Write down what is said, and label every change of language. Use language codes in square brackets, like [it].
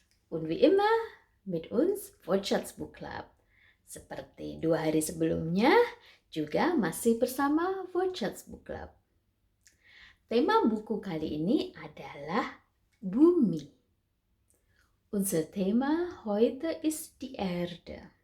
[de] Und wie immer mit uns Wortschatzbuch Club. [id] Seperti 2 hari sebelumnya, juga masih bersama Wortschatzbuch Club. Tema buku kali ini adalah Bumi. [de] Unser Thema heute ist die Erde.